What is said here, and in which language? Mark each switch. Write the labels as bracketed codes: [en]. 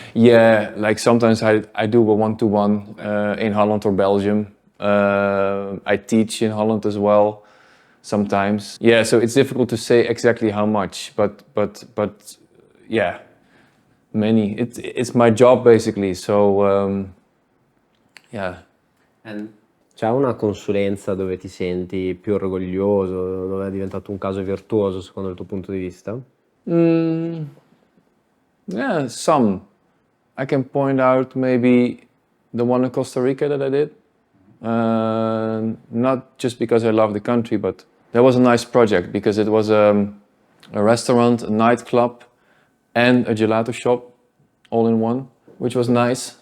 [en] Yeah, like sometimes I do a one-to-one in Holland or Belgium. I teach in Holland as well sometimes. Yeah, so it's difficult to say exactly how much, but yeah, many. It's my job basically, so yeah. [it] And c'è una consulenza dove ti senti più orgoglioso, dove è diventato un caso virtuoso secondo il tuo punto di vista? [en] Yeah, some. I can point out maybe the one in Costa Rica that I did. Not just because I love the country, but that was a nice project because it was a restaurant, a nightclub, and a gelato shop all in one, which was nice.